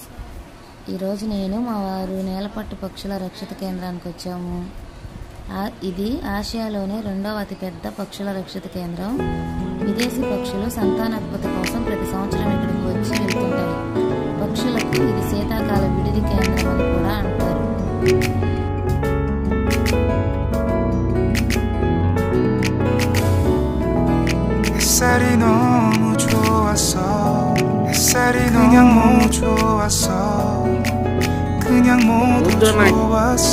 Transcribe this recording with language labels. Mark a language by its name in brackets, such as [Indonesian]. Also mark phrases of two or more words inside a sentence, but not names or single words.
[Telugu] ఈరోజు నేను మా వారు నేలపట్టు పక్షుల రక్షిత కేంద్రానికి వచ్చాము. ఇది ఆసియాలోనే రెండవ అతిపెద్ద పక్షుల రక్షిత కేంద్రం. విదేశీ పక్షులు సంతానోత్పత్తి కోసం ప్రతి సంవత్సరం ఇక్కడికి వచ్చి వెళ్తుంటాయి. పక్షులకు ఇది శీతాకాల విడిది కేంద్రం అని కూడా అంటారు. [Korean] 햇살이 너무 좋았어. 햇살이 그냥 너무 좋았어. 그냥 모두 좋았어.